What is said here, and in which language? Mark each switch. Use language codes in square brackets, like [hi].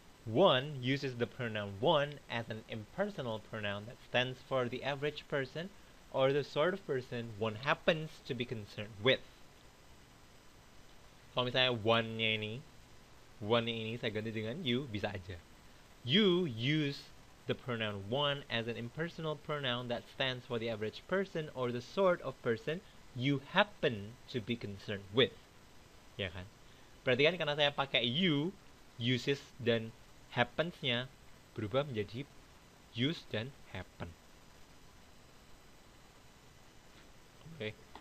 [en] One uses the pronoun one as an impersonal pronoun that stands for the average person or the sort of person one happens to be concerned with. [id] Kalau misalnya one-nya ini saya ganti dengan you, bisa aja. [en] You use the pronoun one as an impersonal pronoun that stands for the average person or the sort of person you happen to be concerned with. [id] Ya kan? Berarti kan karena saya pakai you, uses dan happens-nya berubah menjadi use dan happen. Oke.